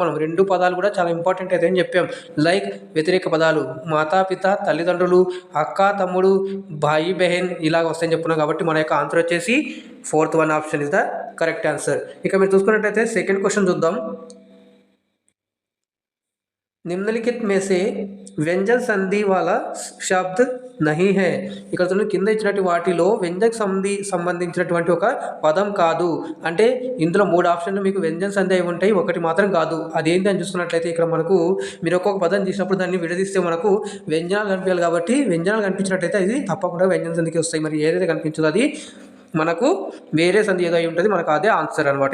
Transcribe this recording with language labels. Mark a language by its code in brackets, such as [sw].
[te] మనం రెండు పదాలు కూడా చాలా ఇంపార్టెంట్ అయితే అని చెప్పాం. లైక్ వ్యతిరేక పదాలు మాతాపిత తల్లిదండ్రులు, అక్క తమ్ముడు, భాయి బెహన్ ఇలాగ వస్తాయని చెప్పుకున్నాం. కాబట్టి మన యొక్క ఆన్సర్ వచ్చేసి fourth one option is the correct answer. ఇక మీరు చూసుకున్నట్లయితే సెకండ్ క్వశ్చన్ చూద్దాం. [hi] నిమ్నలిఖిత్ में से व्यंजन संधि वाला शब्द नहीं है. [te] ఇక్కడ చూడండి కింద ఇచ్చినటువంటి వాటిలో వ్యంజన సంధి సంబంధించినటువంటి ఒక పదం కాదు. అంటే ఇందులో మూడు ఆప్షన్లు మీకు వ్యంజన సంధి అయి ఉంటాయి, ఒకటి మాత్రం కాదు. అదేంటి అని చూసుకున్నట్లయితే ఇక్కడ మనకు మీరు ఒక్కొక్క పదం తీసినప్పుడు దాన్ని విడదీస్తే మనకు వ్యంజనాలు కనిపించాలి. కాబట్టి వ్యంజనాలు కనిపించినట్లయితే అది తప్పకుండా వ్యంజన సంధికి వస్తాయి. మరి ఏదైతే కనిపించదో అది మనకు వేరే సంధి ఏదో అయి ఉంటుంది, మనకు అదే ఆన్సర్ అనమాట.